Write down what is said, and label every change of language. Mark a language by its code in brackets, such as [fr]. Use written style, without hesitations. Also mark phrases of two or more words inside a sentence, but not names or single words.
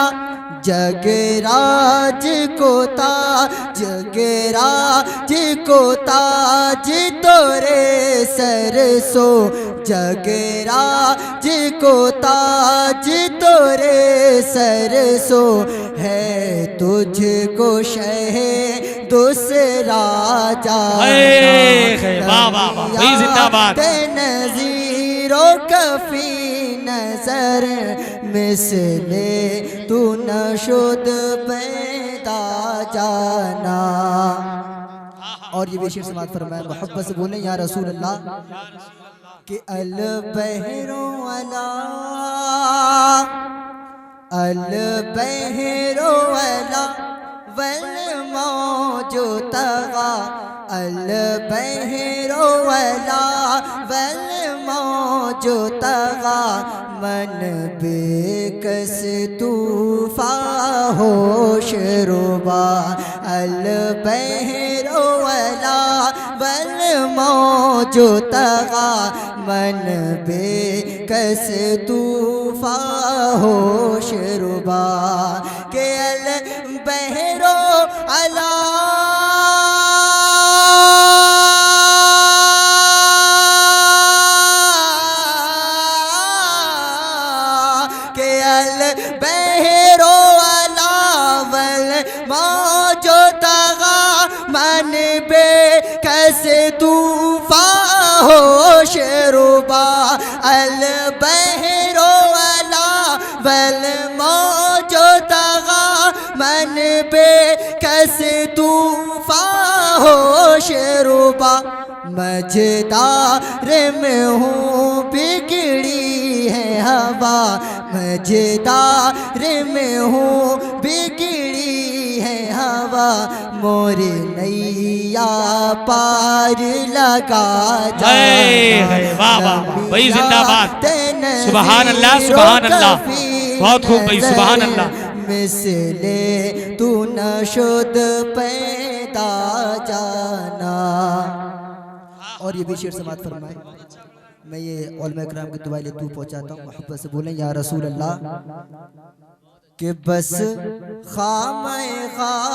[hi] जगराज को ताज, जगराज को ताज तोरे सरसो, जगराज को ताज तोरे सरसो, है तुझको शह दूसरा जाना वाह वाह वाह भाई जिंदाबाद [fa] نظیرت کفی نظر مثل تو نشد پیدا جانا. [hi] और ये भी शेर समात फरमाया, मोहब्बत से बोले [ar] يا رسول الله [hi] कि [ar] البحر علا والموج طغى البحر علا و موج طغى [fa] من بیکس طوفان هوش ربا [ar] البحر علا والموج طغى [fa] من بیکس طوفان هوش ربا [ar] के البحر علا के البحر علا والموج طغى [fa] من بیکس طوفان هوش ربا [ar] البحر علا و موج طغى [fa] من بیکس طوفان هوش ربا [hi] मजेदार में हूँ बिगड़ी है हवा मजेदार में हूँ बिगड़ी है हवा मोरे नैया पार लगा जाए। वाह वाह भाई जिंदाबाद [ar] سبحان الله سبحان الله [hi] बहुत खूब भाई [ar] سبحان الله [fa] مثل تو نشد پیدا جانا. [hi] और ये भी शेर समात फरमाए, मैं ये उलमा इकराम की दुआ ले तू पहुंचाता हूँ, मोहब्बत से बोलें [ar] يا رسول الله [hi] कि बस खामे खा